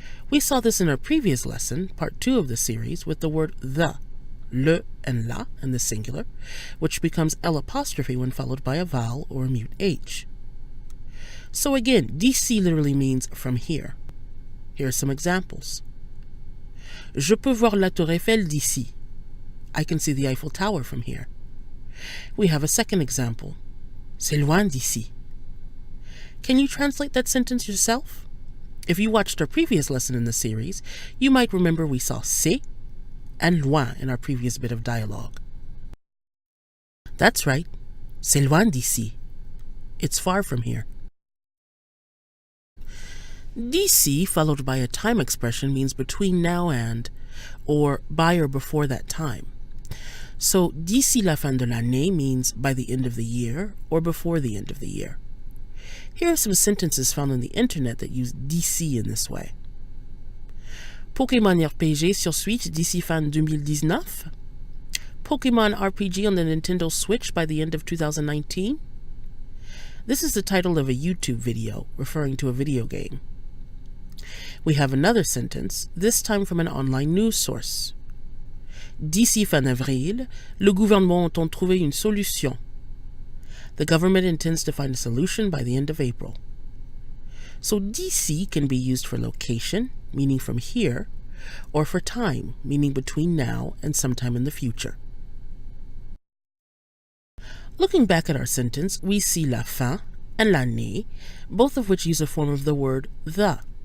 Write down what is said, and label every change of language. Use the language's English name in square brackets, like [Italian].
[English] We saw this in our previous lesson, part 2 of the series, with the word the, le and la in the singular, which becomes L apostrophe when followed by a vowel or a mute h. So again, d'ici literally means from here. Here are some examples. [French] Je peux voir la Tour Eiffel d'ici. [English] I can see the Eiffel Tower from here. We have a second example. [French] C'est loin d'ici. [English] Can you translate that sentence yourself? If you watched our previous lesson in the series, you might remember we saw c'est and loin in our previous bit of dialogue. That's right, [French] c'est loin d'ici. [English] It's far from here. D'ici, followed by a time expression, means between now and, or by or before that time. So, [French] d'ici la fin de l'année [English] means by the end of the year, or before the end of the year. Here are some sentences found on the internet that use d'ici in this way. [French] Pokémon RPG sur Switch d'ici fin 2019? [English] Pokémon RPG on the Nintendo Switch by the end of 2019? This is the title of a YouTube video referring to a video game. We have another sentence, this time from an online news source. [French] D'ici fin avril, le gouvernement entend trouver une solution. [English] The government intends to find a solution by the end of April. So d'ici can be used for location, meaning from here, or for time, meaning between now and sometime in the future. Looking back at our sentence, we see la fin and l'année, both of which use a form of the word the.